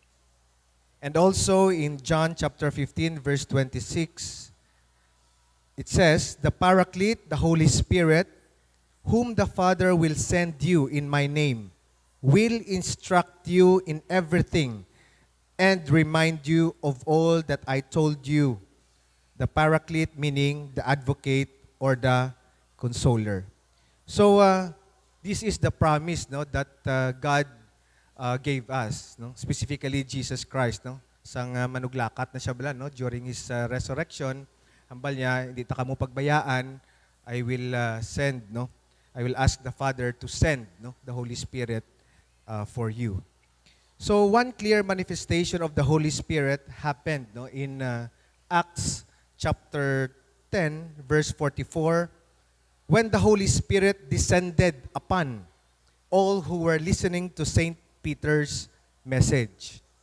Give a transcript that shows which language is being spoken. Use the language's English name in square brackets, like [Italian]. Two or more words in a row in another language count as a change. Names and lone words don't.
[English] And also in John chapter 15, verse 26, it says, the Paraclete, the Holy Spirit, whom the Father will send you in my name, will instruct you in everything and remind you of all that I told you. The Paraclete meaning the advocate or the consoler. So this is the promise, no, that God gave us, no, specifically Jesus Christ, [Hiligaynon] no, sang manuglakat na siya bala, no, [English] during his resurrection. [Hiligaynon] Hambal niya, hindi ta kamo pagbayaan, [English] I will send, no, I will ask the Father to send, no, the Holy Spirit for you. So one clear manifestation of the Holy Spirit happened, no, in Acts chapter 10, verse 44, when the Holy Spirit descended upon all who were listening to Saint Peter's message.